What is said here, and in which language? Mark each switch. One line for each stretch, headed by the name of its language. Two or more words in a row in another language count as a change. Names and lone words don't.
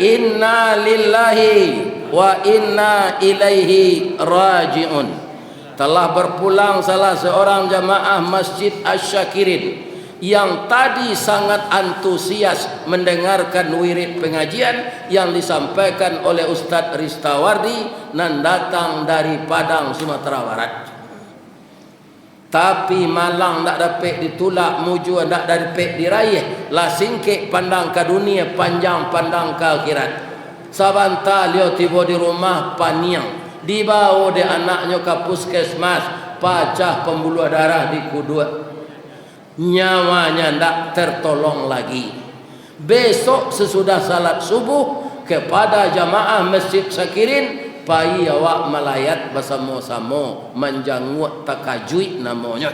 Arabic: إنا لله وإنا إليه راجعون.
Indonesian: Telah berpulang salah seorang jamaah Masjid Asy-Syakirin yang tadi sangat antusias mendengarkan wirid pengajian yang disampaikan oleh Ustaz Ristawardi dan datang dari Padang, Sumatera Barat.
Minangkabau: Tapi malang tak dapat ditulak, muju tak dapat diraih, lah singkik pandang ke dunia, panjang pandang ke akhirat. Sabanta liau tiba di rumah paniang, dibawa de anaknya
Indonesian: ke puskesmas, pecah pembuluh darah di kudut, nyawanya tidak tertolong lagi. Besok sesudah salat subuh kepada jamaah Masjid Syakirin,
Minangkabau: pai awak
Indonesian: melayat bersama-sama menjanguk takajui namanya.